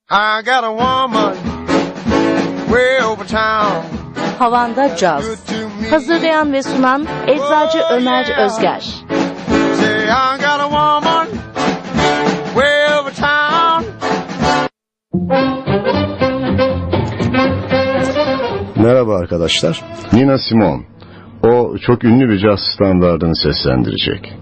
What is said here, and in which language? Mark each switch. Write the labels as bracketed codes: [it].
[en] I got a woman way over town. [tr] Havanda Jazz. Hazırlayan ve sunan Eczacı Ömer Özger. [en] Say I got a woman way over town. [tr] Merhaba arkadaşlar. Nina Simone. O çok ünlü bir caz standardını seslendirecek.